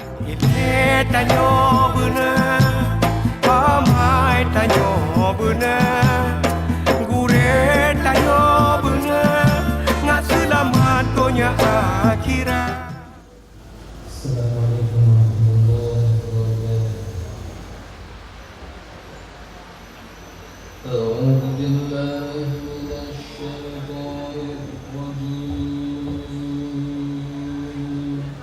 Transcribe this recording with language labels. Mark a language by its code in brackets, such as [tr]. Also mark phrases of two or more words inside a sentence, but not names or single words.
[ms] Ile tanyo bener, pamai tanyo bener, gure tanyo bener, ngat selamat dunia akhirat. [ar] السلام عليكم ورحمة الله وبركاته. أعوذ بالله من الشيطان الرجيم.